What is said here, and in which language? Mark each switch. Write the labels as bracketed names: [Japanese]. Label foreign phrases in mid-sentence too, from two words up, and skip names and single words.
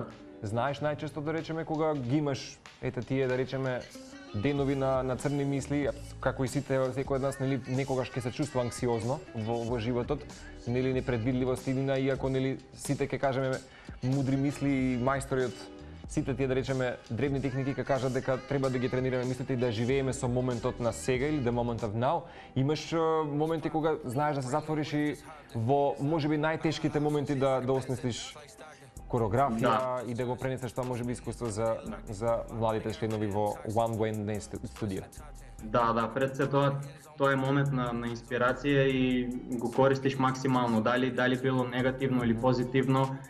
[Macedonian] Знаеш најчесто да речеме кога ги имаш ете тие да речеме денови на црни мисли, како и сите секој од нас нели некогаш ќе се чувствува анксиозно во животот, нели непредвидливост или иако нели сите ќе кажеме мудри мисли и мајстори од сите тие да речеме древни техники ќе кажат дека треба да ги тренираме мислите и да живееме со моментот на сега или [English] the moment of now. [Macedonian] Имаш моменти кога знаеш да се затвориш и во можеби најтешките моменти да осмислиш кореографија и да го пренесеш тоа можеби искуство за младите членови во One Way Dance Studio. Да, пред се тоа е момент на инспирација и го користиш максимално, дали било негативно или позитивно.